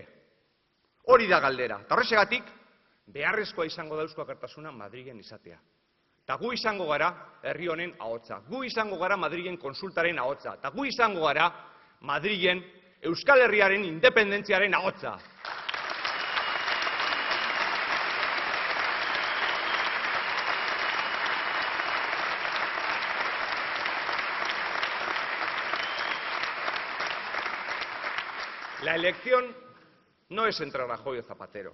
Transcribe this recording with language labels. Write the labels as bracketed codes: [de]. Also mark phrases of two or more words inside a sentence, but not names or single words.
[eu] Hori da galdera. Eta horrexegatik beharrezkoa izango da Eusko Alkartasuna Madrilen izatea. Eta gu izango gara herri honen ahotsa. Gu izango gara Madrilen konsultaren ahotsa. Eta gu izango gara Madrilen Euskal Herriaren independentziaren ahotsa. [es] La elección no es entre Rajoy o Zapatero.